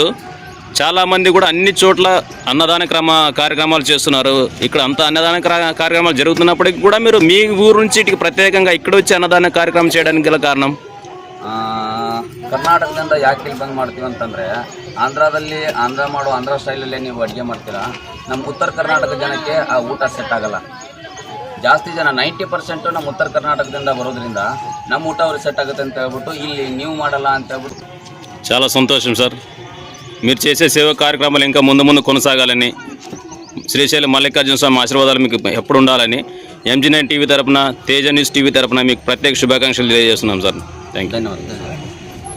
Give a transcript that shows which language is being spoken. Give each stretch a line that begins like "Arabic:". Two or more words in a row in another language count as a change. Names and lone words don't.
Telugu: చాలామంది కూడా అన్ని చోట్ల అన్నదాన కార్యక్రమాలు చేస్తున్నారు. ఇక్కడ అంతా అన్నదాన కార్యక్రమాలు జరుగుతున్నప్పటికీ కూడా మీరు మీ ఊరు నుంచి ఇటుకి ప్రత్యేకంగా ఇక్కడ వచ్చి అన్నదాన కార్యక్రమం చేయడానికి గల కారణం?
Kannada: ಕರ್ನಾಟಕದಿಂದ ಯಾಕೆ ಇಲ್ಲಿ ಬಂದು ಮಾಡ್ತೀವಿ ಅಂತಂದರೆ, ಆಂಧ್ರ ಸ್ಟೈಲಲ್ಲೇ ನೀವು ಅಡುಗೆ ಮಾಡ್ತೀರಾ. ನಮ್ಮ ಉತ್ತರ ಕರ್ನಾಟಕ ಜನಕ್ಕೆ ಆ ಊಟ ಸೆಟ್ ಆಗಲ್ಲ. ಜಾಸ್ತಿ ಜನ 90% ನಮ್ಮ ಉತ್ತರ ಕರ್ನಾಟಕದಿಂದ ಬರೋದ್ರಿಂದ ನಮ್ಮ ಊಟ ಅವ್ರಿಗೆ సెట్ ఆಗುತ್ತೆ ಅಂತ ಹೇಳ್ಬಿಟ್ಟು ಇಲ್ಲಿ ನೀವು ಮಾಡಲ್ಲ ಅಂತ ಹೇಳ್ಬಿಟ್ಟು.
Telugu: చాలా సంతోషం సార్. మీరు చేసే సేవా కార్యక్రమాలు ఇంకా ముందు కొనసాగాలని, శ్రీశైలం మల్లికార్జున స్వామి ఆశీర్వాదాలు మీకు ఎప్పుడు ఉండాలని MG9 టీవీ తరపున, తేజ న్యూస్ టీవీ తరపున మీకు ప్రత్యేక శుభాకాంక్షలు తెలియజేస్తున్నాం సార్.
English: Thank you.
Telugu: ధన్యవాదాలు.